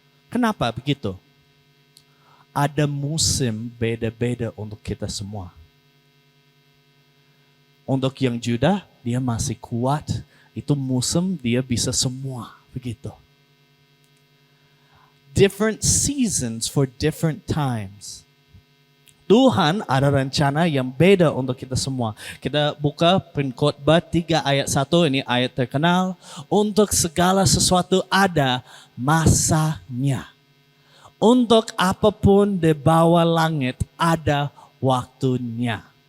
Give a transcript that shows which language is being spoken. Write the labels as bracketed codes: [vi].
[id] Kenapa begitu? Ada musim beda-beda untuk kita semua. Untuk yang Judah, dia masih kuat. Itu musim dia bisa semua. Begitu. [en] Different seasons for different times. [id] Tuhan ada rencana yang beda untuk kita semua. Kita buka Pengkhotbah 3 ayat 1, ini ayat terkenal. Untuk segala sesuatu ada masanya. Untuk apapun di bawah langit ada waktunya.